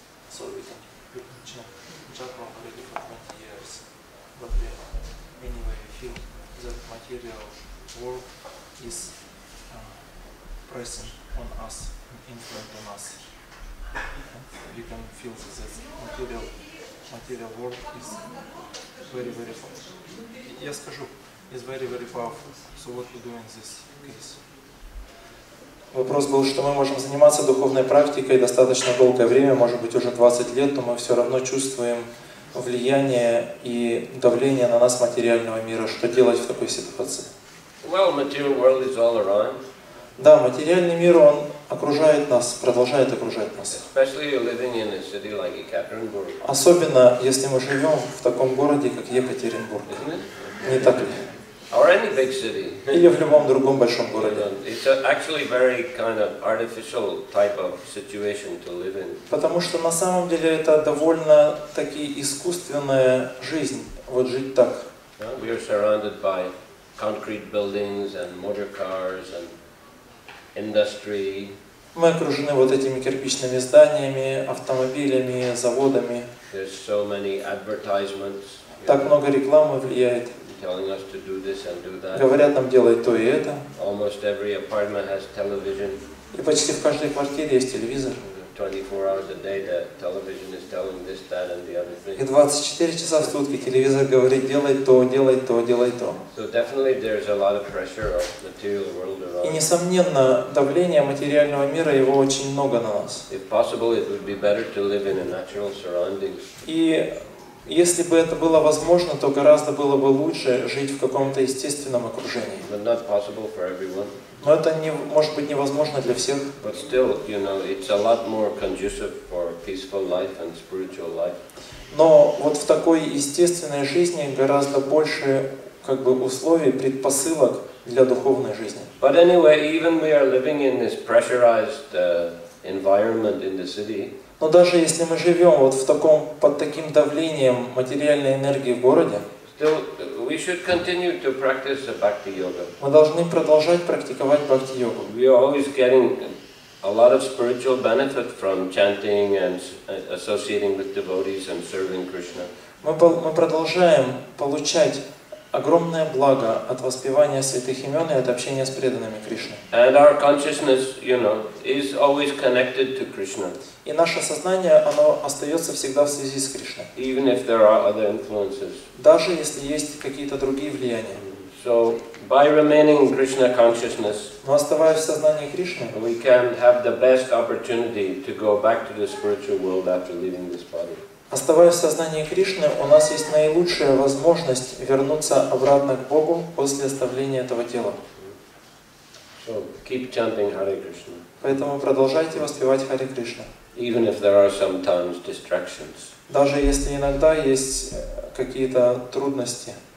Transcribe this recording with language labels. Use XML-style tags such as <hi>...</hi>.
<en>So we can jump already for 20 years, but anyway we feel that material world is pressing on us, influence on us. And we can feel that material world is very powerful.</en> <ru>Я скажу,</ru> <en>is very powerful. So what we do in this case?</en> <ru>Вопрос был, что мы можем заниматься духовной практикой достаточно долгое время, может быть уже 20 лет, но мы все равно чувствуем влияние и давление на нас материального мира. Что делать в такой ситуации?</ru> <en>Well, material world is all around.</en> <ru>Да, материальный мир, он окружает нас, продолжает окружать нас.</ru> <en>Especially living in a city like Ekaterinburg.</en> <ru>Особенно, если мы живем в таком городе, как Екатеринбург. Не так ли?</ru> <en>Or any big city.</en> <ru>Или в любом другом большом городе.</ru> <en>It's actually very kind of artificial type of situation to live in.</en> <ru>Потому что на самом деле это довольно-таки искусственная жизнь, вот жить так.</ru> <en>We are surrounded by concrete buildings and motor cars and industry.</en> <ru>Мы окружены вот этими кирпичными зданиями, автомобилями, заводами.</ru> <en>There's so many advertisements.</en> <ru>Так много рекламы влияет.</ru> <en>Telling us to do this and do that.</en> <ru>Говорят нам делать то и это.</ru> <en>Almost every apartment has television.</en> <ru>И почти в каждой квартире есть телевизор.</ru> <en>24 hours a day, the television is telling this, that, and the other thing.</en> <ru>И 24 часа в сутки телевизор говорит делай то, делай то, делай то.</ru> <en>So definitely there's a lot of pressure of material world around.</en> <ru>И несомненно, давление материального мира его очень много на нас.</ru> <en>If possible, it would be better to live in a natural surroundings.</en> <ru>И если бы это было возможно, то гораздо было бы лучше жить в каком-то естественном окружении.</ru> <en>But not possible for everyone.</en> <ru>Но это не, может быть невозможно для всех.</ru> <en>But still, you know, it's a lot more conducive for peaceful life and spiritual life.</en> <ru>Но вот в такой естественной жизни гораздо больше как бы условий, предпосылок для духовной жизни.</ru> <en>But anyway, even we are living in this pressurized environment in the city.</en> <ru>Но даже если мы живем вот в таком, под таким давлением материальной энергии в городе,</ru> <en>still, we should continue to practice the bhakti yoga.</en> <ru>Мы должны продолжать практиковать бхакти-йогу.</ru> <en>We are always getting a lot of spiritual benefit from chanting and associating with devotees and serving Krishna.</en> <ru>Мы продолжаем получать огромное благо от воспевания святых имен и от общения с преданными Кришны.</ru> <en>And our consciousness, you know, is always connected to Krishna.</en> <ru>И наше сознание, оно остается всегда в связи с Кришной.</ru> <en>Even if there are other influences.</en> <ru>Даже если есть какие-то другие влияния.</ru> <en>So, by remaining in Krishna consciousness,</en> <ru>но оставаясь в сознании Кришны,</ru> <en>we can have the best opportunity to go back to the spiritual world after leaving this body.</en> <ru>Оставаясь в сознании Кришны, у нас есть наилучшая возможность вернуться обратно к Богу после оставления этого тела.</ru> <en>So, keep chanting Hare Krishna.</en> <ru>Поэтому продолжайте воспевать Харе Кришна.</ru> <en>Even if there are sometimes distractions.</en> <ru>Даже если иногда есть какие-то трудности.</ru>